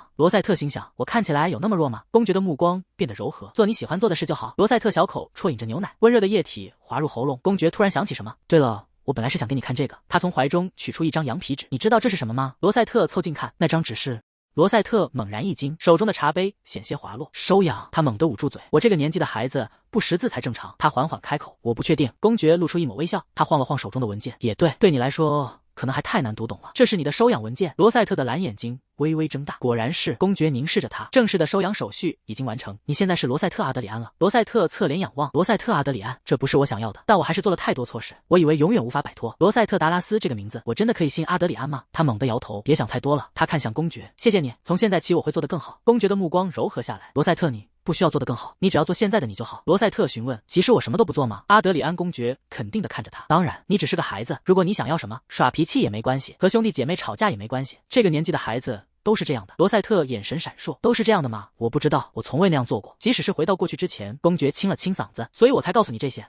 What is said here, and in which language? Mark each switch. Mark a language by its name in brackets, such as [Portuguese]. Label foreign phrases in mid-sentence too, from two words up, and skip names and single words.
[Chinese] 羅塞特心想，我看起來有那麼弱嗎？公爵的目光變得柔和，做你喜歡做的事就好。羅塞特小口啜飲着牛奶，溫熱的液體滑入喉嚨。公爵突然想起什麼，對了，我本來是想給你看這個。他從懷中取出一張羊皮紙，你知道這是什麼嗎？羅塞特湊近看，那張紙是……羅塞特猛然一驚，手中的茶杯險些滑落。收養，他猛地捂住嘴。我這個年紀的孩子不識字才正常。他緩緩開口，我不確定。公爵露出一抹微笑，他晃了晃手中的文件，也對，對你來說可能還太難讀懂了。這是你的收養文件。羅塞特的藍眼睛微微睜大，果然是。公爵凝視着他，正式的收養手續已經完成，你現在是羅塞特·阿德里安了。羅塞特側臉仰望，羅塞特·阿德里安，這不是我想要的，但我還是做了太多錯事，我以為永遠無法擺脫。羅塞特·達拉斯這個名字，我真的可以姓阿德里安嗎？他猛地搖頭，別想太多了。他看向公爵，謝謝你，從現在起我會做得更好。公爵的目光柔和下來，羅塞特，你不需要做得更好，你只要做現在的你就好。羅塞特詢問，其實我什麼都不做嗎？阿德里安公爵肯定地看着他，當然，你只是個孩子，如果你想要什麼，耍脾氣也沒關係，和兄弟姐妹吵架也沒關係，這個年紀的孩子都是這樣的。羅塞特眼神閃爍，都是这樣的嗎？我不知道，我從未那樣做過。即使是回到過去之前，公爵清了清嗓子，所以我才告訴你這些。